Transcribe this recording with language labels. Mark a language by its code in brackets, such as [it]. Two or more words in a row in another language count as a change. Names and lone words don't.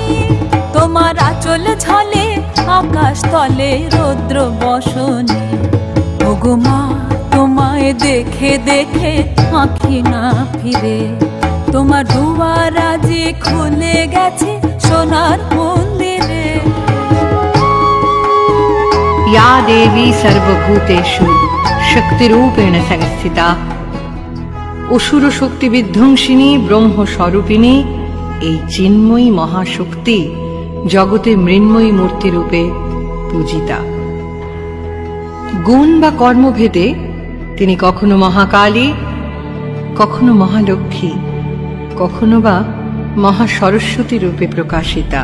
[bn] তোমার আঁচল ঝলে আকাশ তলে রৌদ্র বসনি। ওগো মা তোমায় দেখে দেখে আঁখি না ফিরে, তোমার দুয়ার আজি খুলে গেছে সোনার মন্দিরে। [sa] या देवी सर्वभूतेषु शक्तिरूपेण संस्थिता। [bn] অসুর শক্তি বিধ্বংসিনী ব্রহ্মস্বরূপিণী এই চিন্ময়ী মহাশক্তি জগতে মৃন্ময়ী মূর্তি রূপে পূজিতা। গুণ বা কর্মভেদে তিনি কখনো মহাকালী, কখনো মহালক্ষ্মী, কখনো বা মহাসরস্বতী রূপে প্রকাশিতা।